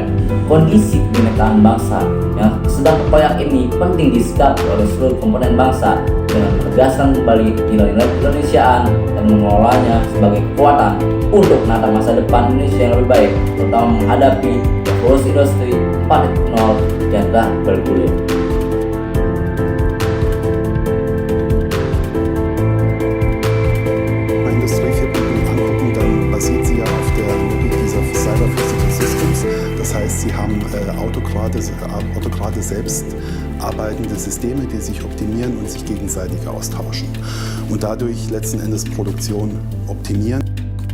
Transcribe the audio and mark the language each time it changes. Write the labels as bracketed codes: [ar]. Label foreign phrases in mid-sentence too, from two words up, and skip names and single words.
[id] Kondisi kebinekaan bangsa yang sedang terkoyak ini penting disikapi oleh seluruh komponen bangsa dengan menegaskan kembali nilai-nilai keindonesiaan dan mengelolanya sebagai kekuatan untuk menata masa depan Indonesia yang lebih baik, terutama menghadapi revolusi industri 4.0 yang telah bergulir. [de] Industrie 4.0 angucken, dann basiert sie ja auf der Logik dieser [en] Cyber Physical Systems. [de] Das heißt, sie haben autokrate selbst arbeitende Systeme, die sich optimieren und sich gegenseitig austauschen und dadurch letzten Endes Produktion optimieren.